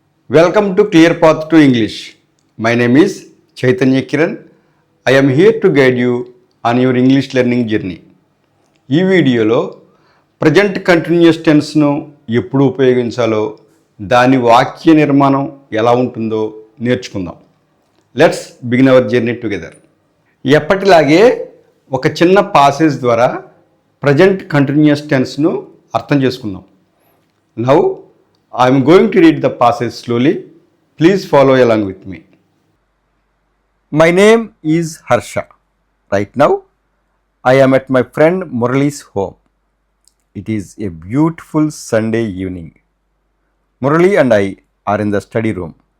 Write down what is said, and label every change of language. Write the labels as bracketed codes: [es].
[en] Welcome to Clear Path to English. My name is Chaitanya Kiran. I am here to guide you on your English learning journey. [te] ఈ వీడియోలో present continuous టెన్స్ను ఎప్పుడు ఉపయోగించాలో దాని వాక్య నిర్మాణం ఎలా ఉంటుందో నేర్చుకుందాం. [en] Let's begin our journey together. [te] ఎప్పటిలాగే ఒక చిన్న పాసేజ్ ద్వారా ప్రజెంట్ కంటిన్యూస్ టెన్స్ను అర్థం చేసుకుందాం. [en] Now I am going to read the passage slowly. Please follow along with me. My name is Harsha. Right now, I am at my friend Murali's home. It is a beautiful Sunday evening. Murali and I are in the study room.